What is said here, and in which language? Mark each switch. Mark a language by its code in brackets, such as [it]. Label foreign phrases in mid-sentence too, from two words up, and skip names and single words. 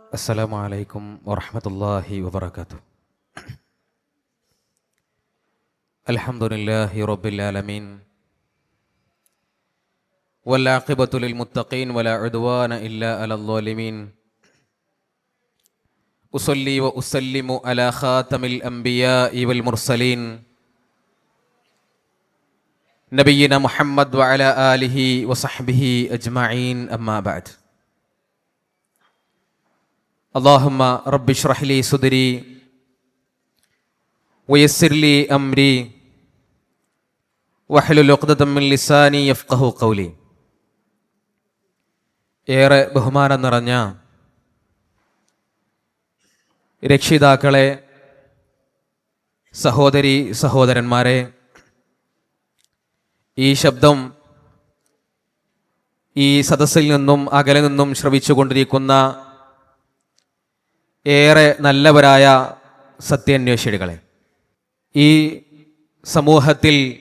[ar] السلام عليكم ورحمة الله وبركاته. الحمد لله رب العالمين والعاقبة للمتقين ولا عدوان إلا على الظالمين. أصلي وأسلم على خاتم الأنبياء والمرسلين نبينا محمد وعلى آله وصحبه أجمعين. أما بعد. اللهم رب اشرح لي صدري ويسر لي أمري واحلل عقدة من لساني يفقهوا قولي. [ml] ഏറെ ബഹുമാനം നിറഞ്ഞ രക്ഷിതാക്കളെ, സഹോദരി സഹോദരന്മാരെ, ഈ ശബ്ദം ഈ സദസ്സിൽ നിന്നും അകലെ നിന്നും ശ്രവിച്ചുകൊണ്ടിരിക്കുന്ന ഏറെ നല്ലവരായ സത്യാന്വേഷികളെ, ഈ സമൂഹത്തിൽ